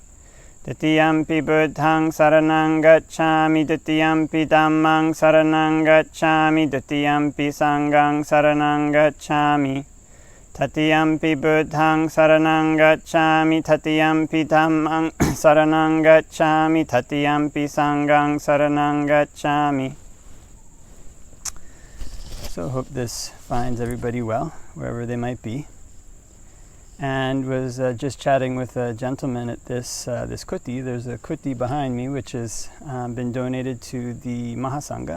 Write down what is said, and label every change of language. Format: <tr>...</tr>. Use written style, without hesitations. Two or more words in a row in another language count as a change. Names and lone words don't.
<pi>Tatiyampi Buddhaṃ saranang gacchāmi, Tatiyampi Dhammaṃ saranang gacchāmi, Tatiyampi Saṅghāṃ saranang gacchāmi. Tatiyampi Buddhaṃ saranang gacchāmi, Tatiyampi Dhammaṃ saranang gacchāmi, Tatiyampi Saṅghāṃ saranang gacchāmi.</pi> <en>So hope this finds everybody well, wherever they might be. And was just chatting with a gentleman at this kuti. There's a kuti behind me, which has been donated to the Mahasangha.</en>